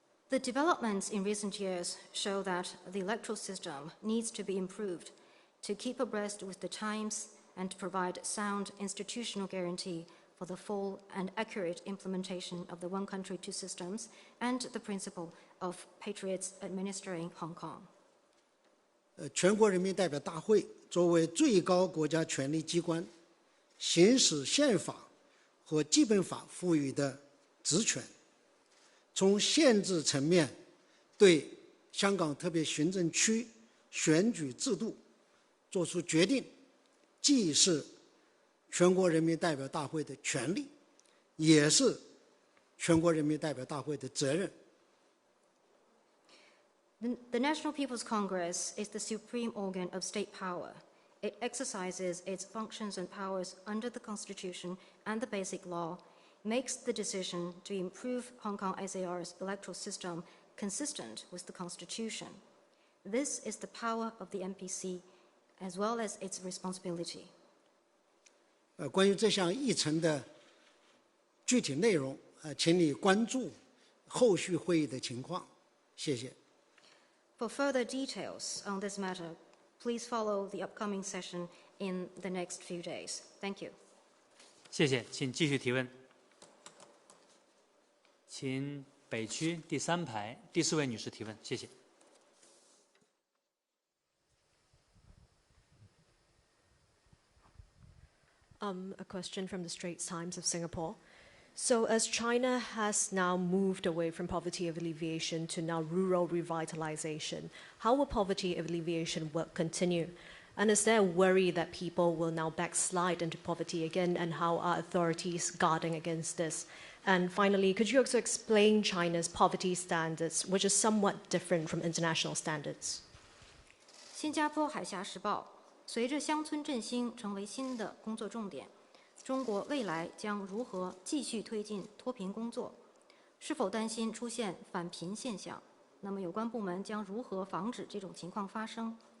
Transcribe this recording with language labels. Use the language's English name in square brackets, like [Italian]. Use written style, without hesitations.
[English] The developments in recent years show that the electoral system needs to be improved to keep abreast with the times and to provide sound institutional guarantee for the full and accurate implementation of the one country, two systems and the principle of patriots administering Hong Kong. [Chinese] 全国人民代表大会作为最高国家权力机关，行使宪法和基本法赋予的职权，从宪制层面对香港特别行政区选举制度作出决定，既是全国人民代表大会的权利，也是全国人民代表大会的责任。 [English] The National People's Congress is the supreme organ of state power. It exercises its functions and powers under the Constitution and the Basic Law, makes the decision to improve Hong Kong SAR's electoral system consistent with the Constitution. This is the power of the MPC, as well as its responsibility. [Chinese] 关于这项议程的具体内容，请你关注后续会议的情况。谢谢。 [English] For further details on this matter, please follow the upcoming session in the next few days. Thank you. [Chinese] 谢谢，请继续提问。请北区第3排第4位女士提问，谢谢。 [English] A question from the Straits Times of Singapore. So as China has now moved away from poverty alleviation to now rural revitalization, how will poverty alleviation work continue? And is there a worry that people will now backslide into poverty again, and how are authorities guarding against this? And finally, could you also explain China's poverty standards, which is somewhat different from international standards? [Chinese] 新加坡海峡时报，随着乡村振兴成为新的工作重点，中国未来将如何继续推进脱贫工作？是否担心出现返贫现象？那么有关部门将如何防止这种情况发生？